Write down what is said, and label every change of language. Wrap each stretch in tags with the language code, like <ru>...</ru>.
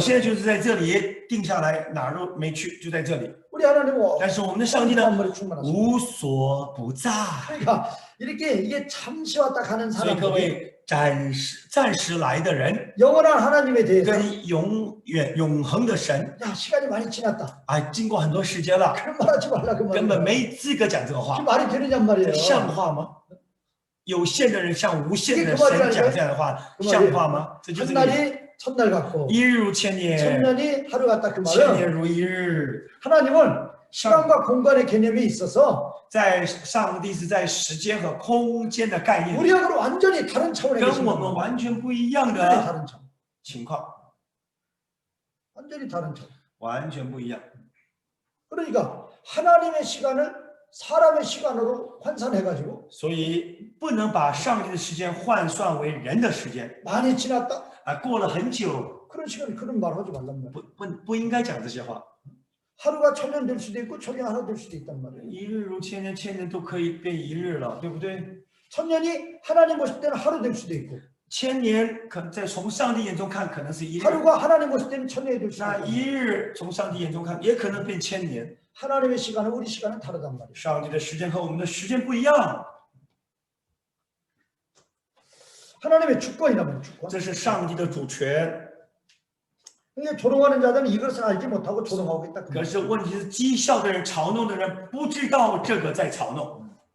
<zh>现在就是在这里定下来哪儿都没去就在这里</zh> <ko>우리 하나님은</ko> <zh>但是我们的上帝呢</zh> <ko>만물에 충만하십니다.</ko> <zh>无所不在</zh> <ko>그러니까 이렇게 이게 잠시 왔다 가는</ko> <zh>所以各</zh> <ko>사람들이</ko> <zh>位暂时来的人</zh> <ko>영원한 하나님에 대해서</ko> <zh>跟永恒的神</zh> <ko>야 시간이 많이 지났다.</ko> <zh>啊经过很多时间了</zh> <ko>그런 말 하지 말라 그</ko> <zh>根本</zh> <ko>말이에요.</ko> <zh>没资格讲这个</zh> <ko>그</ko> <zh>话</zh> <ko>말이 되느냔 말이에요.</ko> <zh>像话吗有限的人向无限的</zh> <ko>이게 그</ko> <zh>神</zh> <ko>말이라니까요?</ko> <zh>讲这样的话</zh> <ko>그</ko> <zh>像</zh> <ko>말이에요.</ko> <zh>话吗这就是这个</zh> <ko>한날이 천날 같고</ko> <zh>一日如千年</zh> <ko>천년이 하루 같다 그</ko> <zh>千年</zh> <ko>말은</ko> <zh>如一日</zh> <ko>하나님은 시간과 공간의 개념이 있어서</ko> <zh>在上帝是在时间和空间的概念</zh> <ko>우리하고는 완전히 다른 차원에</ko> <zh>跟</zh> <ko>계신</ko> <zh>我们</zh> <ko>겁니다.</ko> <zh>完全不一样</zh> <ko>완전히</ko> <zh>的</zh> <ko>다른 차원.</ko> <zh>情况</zh> <ko>완전히 다른 차원.</ko> <zh>完全不一样</zh> <ko>그러니까 하나님의 시간을 사람의 시간으로 환산해가지고</ko> <zh>所以不能把上帝的时间换算为人的时间</zh> <ko>많이 지났다?</ko> <zh>啊过了很久</zh> <ko>그런 시간 그런 말 하지 말란 말이야.</ko> <zh>不应该讲这些话</zh> <ko>하루가 천년 될 수도 있고 천년 하루 될 수도 있단 말이에요.</ko> <zh>一日如千年千年都可以变一日了对不对</zh> <ko>천년이 하나님 보실 때는 하루 될 수도 있고</ko> <zh>千年可在从上帝眼中看可能是一日</zh> <ko>하루가 하나님 보실 때는 천년이 될 수도</ko> <zh>那</zh> <ko>있고</ko> <zh>一日从上帝眼中看也可能变千年</zh> <ko>하나님의 시간은 우리 시간은 다르단 말이에요.</ko> <zh>上帝的时间和我们的时间不一样</zh> <ko>하나님의 주권이란 말이에요. 주권.</ko> <zh>这是上帝的主权</zh> <ko>그러니까 조롱하는 자들은 이것을 알지 못하고 조롱하고 있다.</ko> <zh>可是问题是讥笑的人嘲弄的人不知道这个在嘲弄</zh>